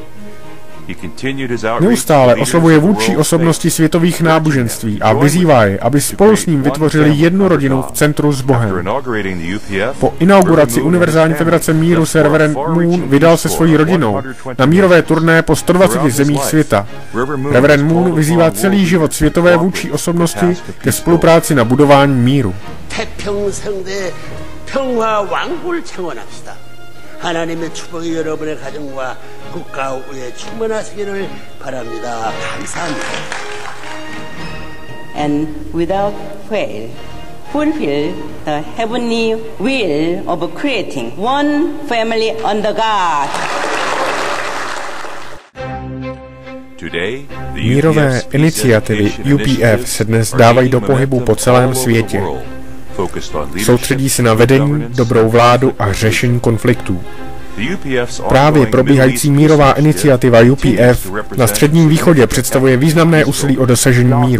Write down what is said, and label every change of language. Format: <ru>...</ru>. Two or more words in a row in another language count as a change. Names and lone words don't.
<cs>Neustále oslovuje vůdčí osobnosti světových náboženství a vyzývá je, aby spolu s ním vytvořili jednu rodinu v centru s Bohem. Po inauguraci Univerzální federace míru se reverend Moon vydal se svojí rodinou na mírové turné po 120 zemích světa. Reverend Moon vyzývá celý život světové vůdčí osobnosti ke spolupráci na budování míru.</cs> <ko>하나님의 축복이 여러분의 가정과 국가에 충만하시기를 바랍니다. 감사합니다.</ko> <en>And without fail, fulfill the heavenly will of creating one family under God.</en> <cs>Mírové iniciativy UPF se dnes dávají do pohybu po celém světě. Soustředí se na vedení, dobrou vládu a řešení konfliktů. Právě probíhající mírová iniciativa UPF na Středním východě představuje významné úsilí o dosažení míru.</cs>